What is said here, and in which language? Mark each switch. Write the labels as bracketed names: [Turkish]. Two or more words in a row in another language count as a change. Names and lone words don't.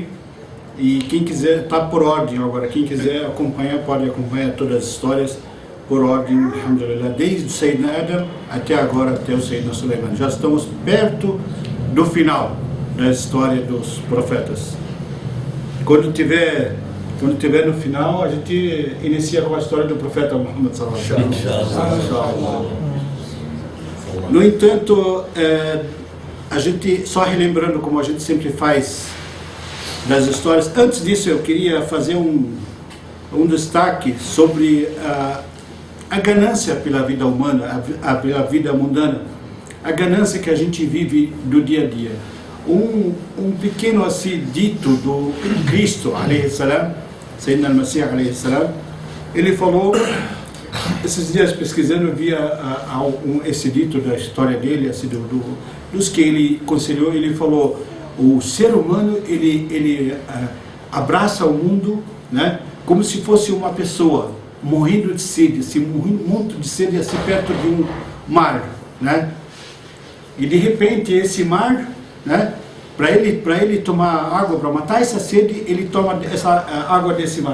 [Portuguese] E quem quiser, está por ordem agora, quem quiser acompanhar, pode acompanhar todas as histórias por ordem, alhamdulillah, desde o Sayyidina Adam até agora, até o Sayyidina Sulaiman. Já estamos perto do final da história dos profetas. Quando tiver no final, a gente inicia com a história do profeta Muhammad [Arabic] صلى الله عليه وسلم. [Portuguese] No entanto, a gente, só relembrando como a gente sempre faz das histórias, antes disso eu queria fazer um destaque sobre a ganância pela vida humana, pela vida mundana, a ganância que a gente vive do dia a dia. Um pequeno assim dito do Cristo, [Arabic] عليه السلام، سيدنا المسيح، عليه السلام, [Portuguese] ele falou, esses dias pesquisando, eu via esse dito da história dele, assim, dos que ele conselhou. Ele falou, o ser humano, ele abraça o mundo, né, como se fosse uma pessoa morrendo de sede, assim, muito de sede, assim, perto de um mar, né, e de repente esse mar, né, para ele tomar água, para matar essa sede, ele toma essa água desse mar.